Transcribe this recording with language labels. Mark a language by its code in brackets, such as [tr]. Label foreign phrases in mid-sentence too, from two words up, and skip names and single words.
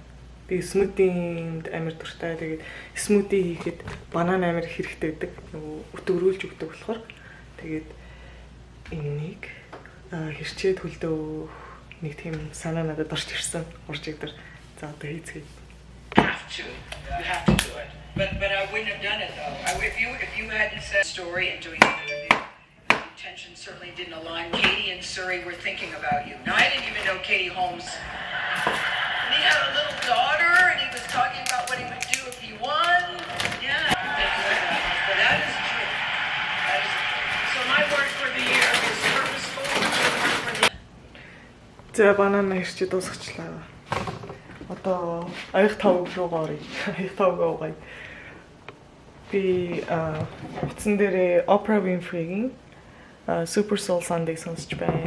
[mn] Би смутинд амар дуртай. Тэгээд смути хийхэд банан амар хэрэгтэй байдаг. Нөгөө өтгөрүүлж өгдөг болохоор тэгээд энийг хэрчээд хөлдөөх нэг тийм санаа надад орж ирсэн. Урж игдэр. За одоо хийцгээе. [en] You have to do it. But I wouldn't have done it though. If you hadn't said story and doing the interview, the intention certainly didn't align. Katie and Surrey were thinking about you. Now I didn't even know Katie Holmes. And he had a little daughter, and he was talking about what he would do if he won. Yeah, but that is true. That is true. So my word for the year is purposeful. [mn] За банана ирчээ дуусгачлаа. Одоо аяг тавг руугаа оръё. Аяг тавгаа угаая. Би утсан дээрээ Oprah Winfrey-гийн Super Soul Sunday сонсч байна.